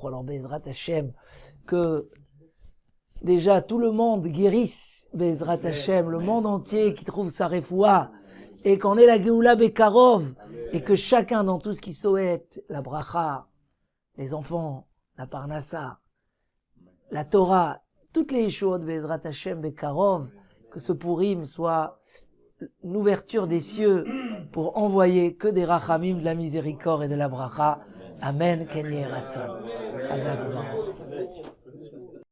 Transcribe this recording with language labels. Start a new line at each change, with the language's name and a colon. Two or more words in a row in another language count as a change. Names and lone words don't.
French: Alors
Hebrew: בעזרת השם,
French: que déjà tout le monde guérisse,
Hebrew: בעזרת השם,
French: le monde entier qui trouve sa refoua, et qu'on ait la
Hebrew: גאולה בקרוב,
French: et que chacun dans tout ce qui souhaite, la bracha, les enfants, la parnassa, la Torah, toutes les choses,
Hebrew: בעזרת השם בקרוב,
French: que ce Purim soit une ouverture des cieux pour envoyer que des rachamim, de la miséricorde et de la bracha.
Hebrew: אמן. כן יהי רצון. חזק וברוך.